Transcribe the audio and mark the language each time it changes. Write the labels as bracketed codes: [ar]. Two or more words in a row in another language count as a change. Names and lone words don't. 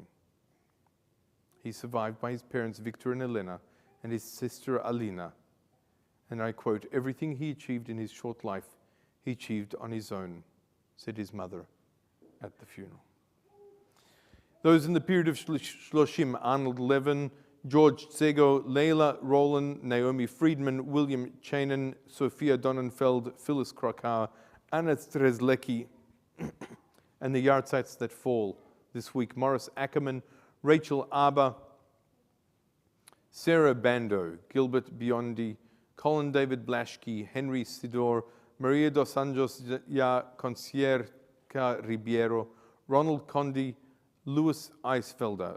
[en] He's survived by his parents Victor and Elena and his sister Alina. And I quote, "Everything he achieved in his short life, he achieved on his own," said his mother at the funeral. Those in the period of Shloshim: Arnold Levin, George Tsego, Leila Roland, Naomi Friedman, William Chanin, Sophia Donenfeld, Phyllis Krakauer, Anna Strezlecki, and the yahrzeits that fall this week: Morris Ackerman, Rachel Arba, Sarah Bando, Gilbert Biondi, Colin David Blaschke, Henry Sidor, Maria dos Anjos Ya Concierca Ribeiro, Ronald Condi, Louis Eisfelder,